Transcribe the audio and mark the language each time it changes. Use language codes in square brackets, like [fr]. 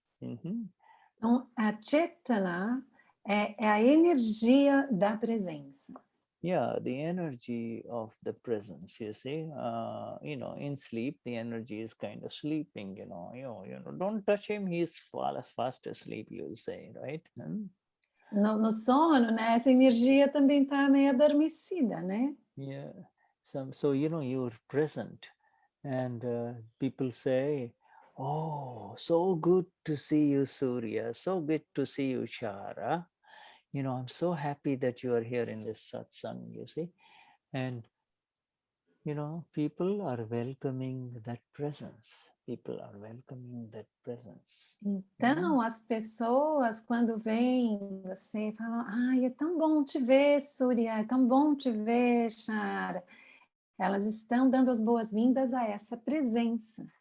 [pt] Então a Chetana é a energia da presença. [en] Yeah, the energy of the presence, you see. In sleep, the energy is kind of sleeping, don't touch him, he's fast asleep, you'll say, right? [pt] No sono, né? Essa energia também está meio adormecida, né? [en] Yeah. So you're present, and people say, "Oh, so good to see you, Surya. So good to see you, Shara. I'm so happy that you are here in this satsang, you see." And, people are welcoming that presence. People are welcoming that presence. [pt] Então, as pessoas, quando veem você, falam, ai, é tão bom te ver, Surya, é tão bom te ver, Shara. Elas estão dando as boas-vindas a essa presença.